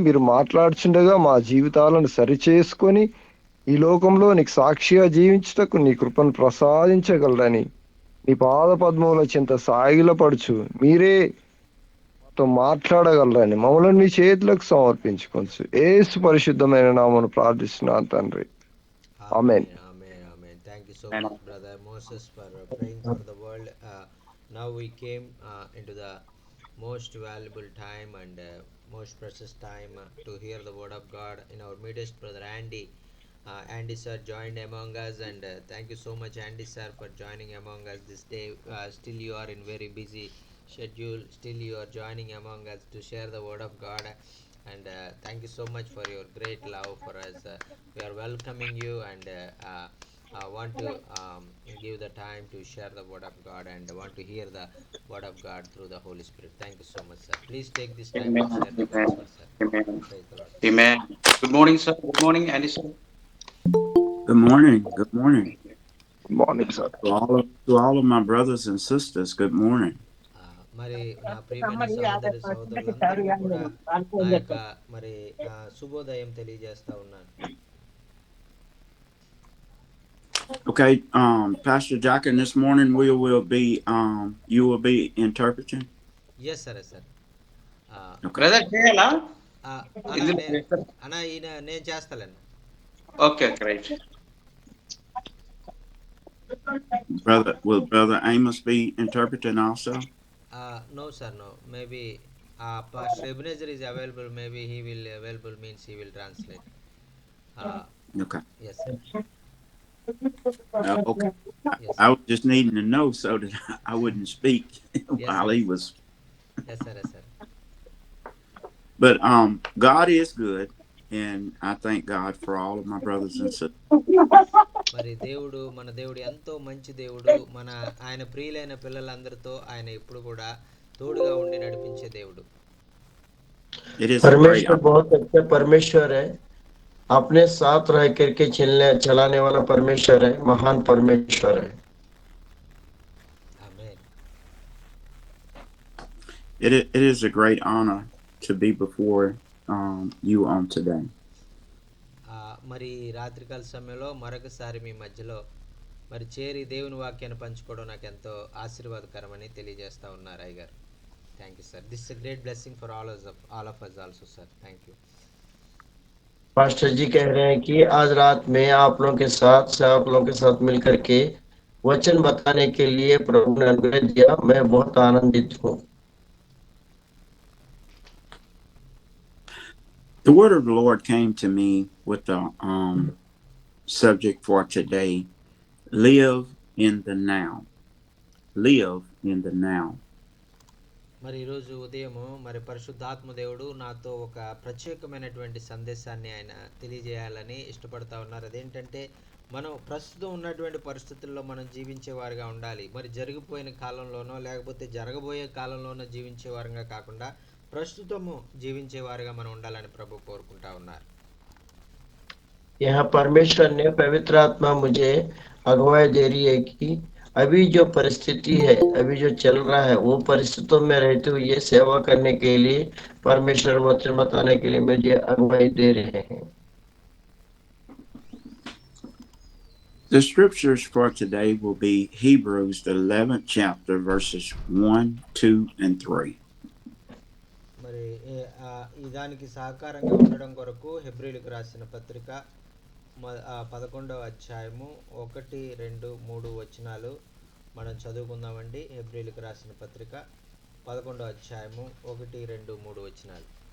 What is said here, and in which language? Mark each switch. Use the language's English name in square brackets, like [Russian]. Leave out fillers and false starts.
[Telugu] మీరు మాట్లాడుచుండగా మా జీవితాలను సరిచేసుకొని ఈ లోకంలో నీకు సాక్షిగా జీవించుటకు నీ కృపను ప్రసాదించగలరని నీ పాద పద్మముల చింత సాగిలపడుచు మీరే మాతో మాట్లాడగలరని మమ్మల్ని నీ చేతులకు సమర్పించుకోవచ్చు. ఏసు పరిశుద్ధమైన నామమున ప్రార్థిస్తున్నాను తండ్రి. ఆమేన్. [English] Amen, amen, amen. Thank you so much, brother Moses, for praying for the world. Now we came into the most valuable time and most precious time to hear the word of God in our midst, brother Andy. Andy sir joined among us, and thank you so much, Andy sir, for joining among us this day. Still, you are in very busy schedule. Still, you are joining among us to share the word of God. And thank you so much for your great love for us. We are welcoming you and want to give the time to share the word of God and want to hear the word of God through the Holy Spirit. Thank you so much, sir. Please take this time Amen. and share the Amen. gospel, sir. Amen. Praise the Lord. Amen. Good morning, sir. Good morning, Andy sir. Good morning. Good morning morning sir. to all of my brothers and sisters. Good morning. [Telugu] మరి నా ప్రియమైన సహోదరి సహోదరులందరికీ కూడా నా యొక్క మరి శుభోదయం తెలియజేస్తా ఉన్నాను. [English] Okay, Pastor Jack, and this morning we will be you will be interpreting. [Telugu] Yes సరే సార్. [English] Okay, [Telugu] Brother, చేయాలా? అన్న ఇందులో అన్న ఈయన నేను చేస్తాను. [English] Okay, right. Will Brother Amos be interpreting also? No, sir, no. Maybe Pastor Ebenezer is available. Maybe he will available means he will translate. Uh, Okay. yes, sir. Okay. Yes, I sir. was just needing to know so that I wouldn't speak Yes, while sir. he was. Yes, sir. Yes, sir. But God is good, and I thank God for all of my brothers and sisters. [Telugu] మరి మన దేవుడు ఎంతో మంచి దేవుడు. ఆయన ప్రియులైన పిల్లలందరితో ఆయన ఎప్పుడు కూడా తోడుగా ఉండి నడిపించే దేవుడు. [English] It is a great [Hindi] परमेश्वर बहुत अच्छा परमेश्वर है। अपने साथ रह करके चलाने वाला परमेश्वर है, महान परमेश्वर है। [Telugu] ఆమేన్. [English] it is a great honor to be before you on today. [Telugu] మరి రాత్రికాల సమయంలో మరొకసారి మీ మధ్యలో మరి చేరి దేవుని వాక్యాన్ని పంచుకోవడం నాకు ఎంతో ఆశీర్వాదకరమని తెలియజేస్తా ఉన్నారు అయ్యగారు. [English] Thank you sir. This is a great blessing for all of us also sir. Thank you. [Hindi] Pastor जी कह रहे हैं कि आज रात में आप लोगों के साथ मिलकर के वचन बताने के लिए प्रभु ने अनुग्रह दिया। मैं बहुत आनंदित हूँ। [English] The word of the Lord came to me with the subject for today: live in the now. Live in the now. [Telugu] మరి ఈరోజు ఉదయము మరి పరిశుద్ధాత్మ దేవుడు నాతో ఒక ప్రత్యేకమైనటువంటి సందేశాన్ని ఆయన తెలియజేయాలని ఇష్టపడతా ఉన్నారు. అదేంటంటే మనం ప్రస్తుతం ఉన్నటువంటి పరిస్థితుల్లో మనం జీవించేవారుగా ఉండాలి. మరి జరిగిపోయిన కాలంలోనో లేకపోతే జరగబోయే కాలంలోనో జీవించేవారుగా కాకుండా ప్రస్తుతము జీవించేవారుగా మనం ఉండాలని ప్రభు కోరుకుంటా ఉన్నారు. [Hindi] यहाँ परमेश्वर ने पवित्र आत्मा मुझे अगुवाई दे रही है कि अभी जो परिस्थिति है, अभी जो चल रहा है, वो परिस्थितियों में रहते हुए सेवा करने के लिए परमेश्वर वचन बताने के लिए मुझे अगुवाई दे रहे हैं। [English] The scriptures for today will be Hebrews, the 11th chapter, verses 1, 2, and 3. [Telugu] మరి ఈ దానికి సహకారంగా ఉండడం కొరకు హెబ్రీలకు రాసిన పత్రిక 11వ అధ్యాయము 1, 2, 3 వచనాలు మనం చదువుకుందామండి. హెబ్రీలకు రాసిన పత్రిక 11వ అధ్యాయము 1, 2, 3 వచనాలు.